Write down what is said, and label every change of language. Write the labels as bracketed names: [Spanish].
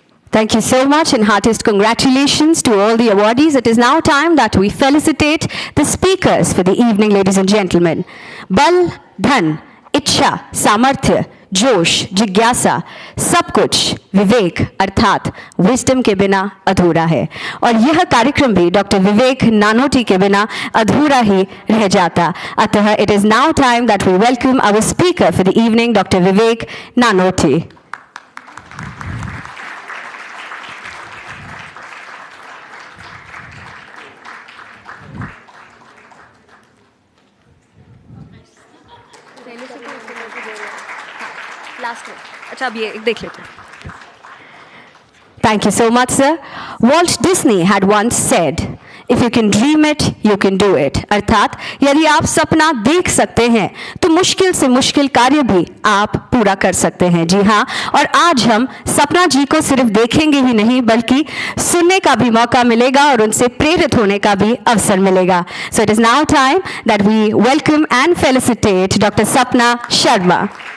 [English] Thank you so much and heartiest congratulations to all the awardees. It is now time that we felicitate the speakers for the evening, ladies and gentlemen. [Hindi] Bal, Dhan, Ichha, Samarthya, जोश, जिज्ञासा, सब कुछ विवेक अर्थात wisdom के बिना अधूरा है और यह कार्यक्रम भी डॉक्टर विवेक नानोटी के बिना अधूरा ही रह जाता. [English] अतः it is now time that we welcome our speaker for the evening, doctor Vivek Nanoti. [Hindi] अच्छा अब ये देख लेते हैं. Thank you so much, sir. [English] Walt Disney had once said, if you can dream it, you can do it. [Hindi] अर्थात यदि आप सपना देख सकते हैं तो मुश्किल से मुश्किल कार्य भी आप पूरा कर सकते हैं. जी हाँ, और आज हम सपना जी को सिर्फ देखेंगे ही नहीं बल्कि सुनने का भी मौका मिलेगा और उनसे प्रेरित होने का भी अवसर मिलेगा. [English] So it is now time that we welcome and felicitate Dr. Sapna Sharma.